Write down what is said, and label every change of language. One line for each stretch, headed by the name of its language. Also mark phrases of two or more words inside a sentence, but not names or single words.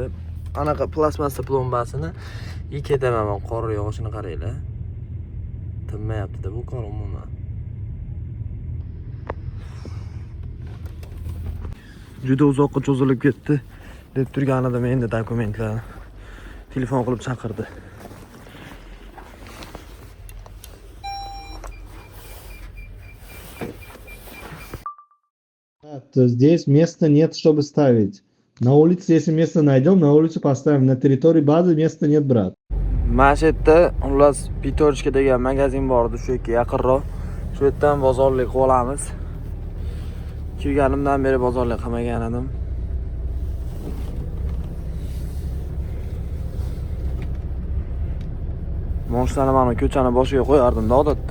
Uzbek: Anaqa plasmassa plombasini ketaman, qor yog'ishini qaranglar. Tinmayapti-da bu qor umuman. Juda uzoqqa cho'zilib ketdi deb turgan edim endi dokumentlarni. Telefon qilib chaqirdi.
Russian: То здесь места нет, чтобы ставить. На улице, если место найдем, на улицу поставим. На территории базы места нет, брат.
Uzbek: Mana shu yerda xullas Pitorchka degan magazin bor edi, shu yerga yaqinroq. Shu yerdan bozorlik qilib olamiz. Kelganimdan beri bozorlik qilmagan edim. Moshlarni mana ko'chani boshiga qo'yardim-da odatda.